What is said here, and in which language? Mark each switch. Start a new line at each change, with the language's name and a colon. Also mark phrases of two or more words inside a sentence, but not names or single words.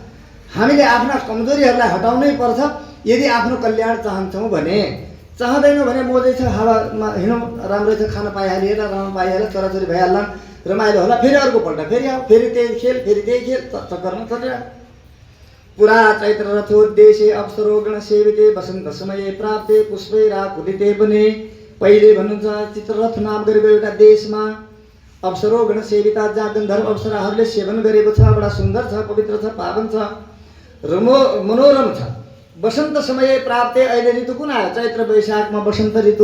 Nepali: हामीले आफ्ना कमजोरीहरूलाई हटाउनै पर्छ यदि आफ्नो कल्याण चाहन्छौँ भने। चाहँदैनौँ भने मोजै छ, हावामा हिँडौँ, राम्रै छ, खान पाइहालिए, राम्रो पाइहाल्यो, छोराछोरी भइहाल्ला, रमाइलो होला, फेरि अर्कोपल्ट फेरि आऊ, फेरि त्यही खेल, फेरि त्यही खेल, चक्करमा चलिरह।
Sanskrit: पुरा चैत्र रथोद्देश्य अप्सरो गण सेविते वसन्त समये प्राप्ते पुष्पैराकुलिते बने।
Nepali: पहिले भन्नुहुन्छ चित्ररथ नाम गरेको एउटा देशमा
Sanskrit: अप्सरो गण सेविता,
Nepali: जहाँ गन्धर्व अप्सराहरूले सेवन गरेको छ, बडा सुन्दर छ, पवित्र छ, पावन छ, मनोरम छ।
Sanskrit: वसन्त समय प्राप्ते,
Nepali: अहिले ऋतु कुन आयो? चैत्र वैशाखमा वसन्त ऋतु।